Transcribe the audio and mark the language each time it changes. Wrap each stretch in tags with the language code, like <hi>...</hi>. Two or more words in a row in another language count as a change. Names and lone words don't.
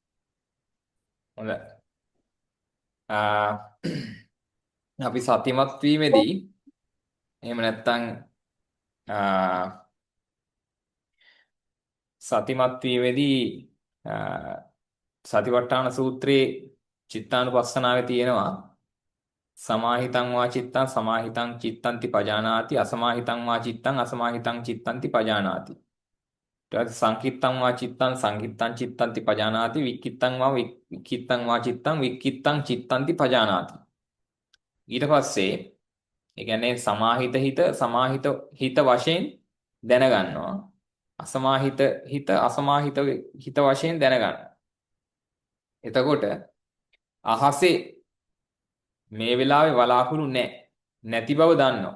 <si>හොඳයි. අපි සතිමත් වීමේදී එහෙම නැත්නම් සතිමත් වීමේදී සතිපට්ඨාන සූත්‍රයේ චිත්තානුපස්සනාවේ තියෙනවා</si> <pi>සමාහිතං වා චිත්තං සමාහිතං චිත්තන්ති පජානාති</pi> <si>අසමාහිතං වා චිත්තං අසමාහිතං චිත්තන්ති පජානාති.</si> <pi>ඊට සංකිත්තං වා චිත්තං සංකිත්තං චිත්තන්ති පජානාති වික්කිත්තං වා චිත්තං වික්කිත්තං චිත්තන්ති පජානාති.</pi> <si>ඊට පස්සේ ඒ කියන්නේ සමාහිත හිත වශයෙන් දැනගන්නවා අසමාහිත හිත වශයෙන් දැනගන්නවා. එතකොට අහසේ මේ වෙලාවේ වලාකුළු නැති බව දන්නවා.</si>